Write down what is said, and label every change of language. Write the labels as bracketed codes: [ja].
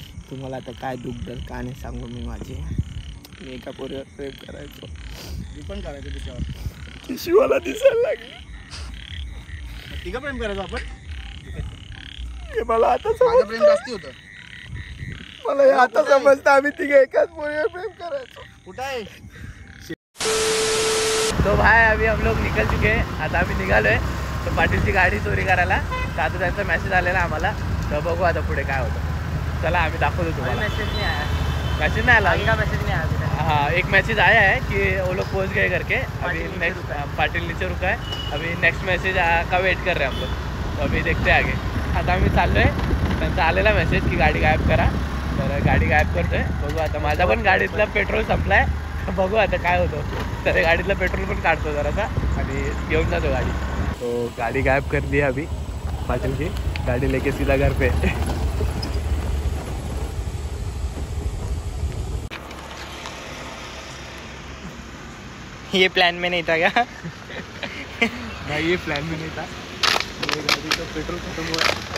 [mr] तुम्हाला आता काय दुःख दर का नाही सांगू मी माझे. मी एका पोरीवर प्रेम करायचो. मी पण करायचो तिच्यावर. ती शिवाला दिसायला लागली. तिघं प्रेम करायचो आपण. हे मला आता प्रेम जास्ती होतं. मला हे आता समजतं आम्ही तिघे एकाच पोरीवर प्रेम करायचो. कुठं आहे? [hi] तो भाई अभी हम लोग निकल चुके हैं. [mr] आता आम्ही निघालोय तो पाटीलची गाडी चोरी करायला. तर आता त्यांचा मेसेज आलेला आम्हाला. तर बघू आता पुढे काय होतं. चला आम्ही दाखवतो तुम्हाला. [hi] मैसेज नहीं आया. मैसेज नहीं आया. मैसेज नहीं आया. हाँ एक मैसेज आया है कि वो लोग पहुंच गए करके. अभी नेक्स्ट पाटिल नीचे रुका है. अभी नेक्स्ट मैसेज का वेट कर रहे हैं हम लोग. तो अभी देखते हैं आगे. [mr] आता आम्ही चाललोय. त्यांचा आलेला मेसेज की गाडी गायब करा. तर गाडी गायब करतोय. बघू आता माझा पण गाडीतलं पेट्रोल संपलाय. बघू आता काय होतं. तर गाडीतलं पेट्रोल पण काढतो जरासा आणि घेऊन जातो गाडी. [hi] तो गाड़ी गायब कर दिया अभी पाटिल की. गाड़ी लेके सीधा घर पे. ये प्लान में नहीं था क्या? नहीं ये प्लान में नहीं था. मेरी गाड़ी का पेट्रोल खत्म हुआ है.